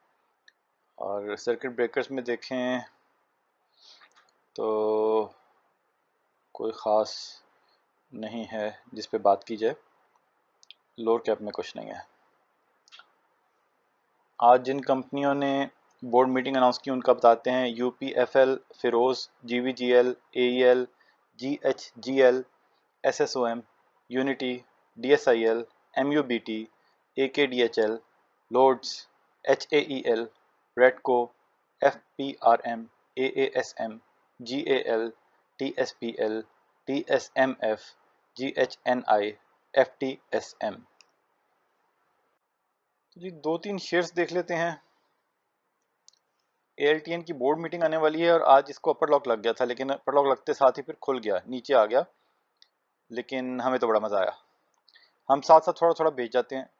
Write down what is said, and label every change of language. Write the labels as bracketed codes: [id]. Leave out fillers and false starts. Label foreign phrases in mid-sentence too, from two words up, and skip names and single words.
[hi] और [en] circuit breakers [hi] में देखें तो कोई ख़ास नहीं है जिस पे बात की जाए। [en] lower cap [hi] में कुछ नहीं है। आज जिन कंपनियों ने [en] board meeting announce [hi] की उनका बताते हैं। UPFL, फिरोज़, GVGL, AEL, GHGL, SSOM, यूनिटी, DSIL, MUBT, AKDHL, लोड्स, HAEL, रेडको, FPRM, AASM, GAL, TSPL, TSMF, GHNI, FTSM। जी 2-3 शेयर्स देख लेते हैं। ALTN की [en] board meeting [hi] आने वाली है और आज इसको [en] upper lock [hi] लग गया था, लेकिन [en] upper lock [hi] लगते साथ ही फिर खुल गया, नीचे आ गया। लेकिन हमें तो बड़ा मज़ा आया। हम साथ साथ थोड़ा थोड़ा बेच जाते हैं।